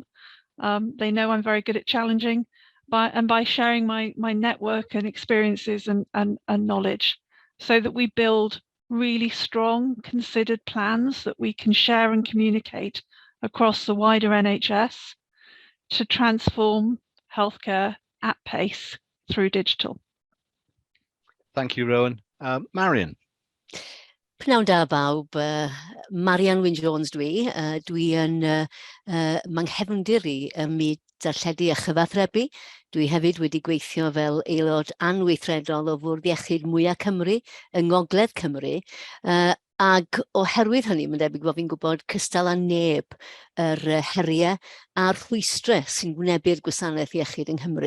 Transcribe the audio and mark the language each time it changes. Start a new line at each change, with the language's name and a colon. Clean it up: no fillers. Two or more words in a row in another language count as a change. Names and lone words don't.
English: They know I'm very good at challenging, by sharing my network and experiences and knowledge, so that we build really strong, considered plans that we can share and communicate across the wider NHS to transform healthcare at pace through digital. Thank you, Rowan. Marion.
Welsh: Pnawn da bawb, Marian Wyn-Jones dwi yn manghefndir i ym darlledu a chyfathrebu. Dwi hefyd wedi gweithio fel aelod anweithredol o Fwrdd Iechyd Mwyaf Cymru yng Ngogledd Cymru, ag oherwydd hynny, mae'n debyg bod fi'n gwybod cystal â neb yr heriau a'r rhwystrau sy'n wynebu'r gwasanaeth iechyd yng Nghymru.